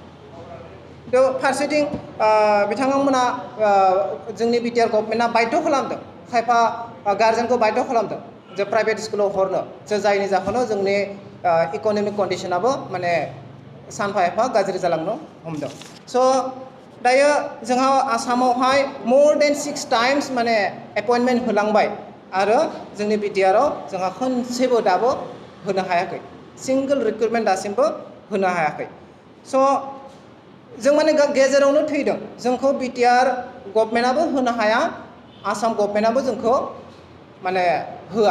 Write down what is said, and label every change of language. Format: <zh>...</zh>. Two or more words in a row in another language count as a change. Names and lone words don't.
<brx>फारसेथिं बिथांमोना जोंनि BTR गभर्नमेन्टआ बाध्य खालामदों, खायफा गार्जेनखौ बाध्य खालामदों जे प्राइभेट स्कुलाव हरनो, जायनि जाहोनाव जोंनि इक'नमिक कन्डिसनाबो माने सानफा एफा गाज्रि जालांनो हमदों। स' दायो जोंहा आसामावहाय</brx> <en>more than 6 times</en> <brx>माने एपइन्टमेन्ट होलांबाय, आरो जोंनि BTR-आव जोंहा खनसेबो दाबो होनो हायाखै,</brx> <en>single recruitment</en> <brx>दासिमबो होनो हायाखै। स' जों माने गेजेरावनो थैदों, जोंखौ BTR गभर्नमेन्टआबो होनो हाया, आसाम गभर्नमेन्टआबो जोंखौ माने होआ।</brx>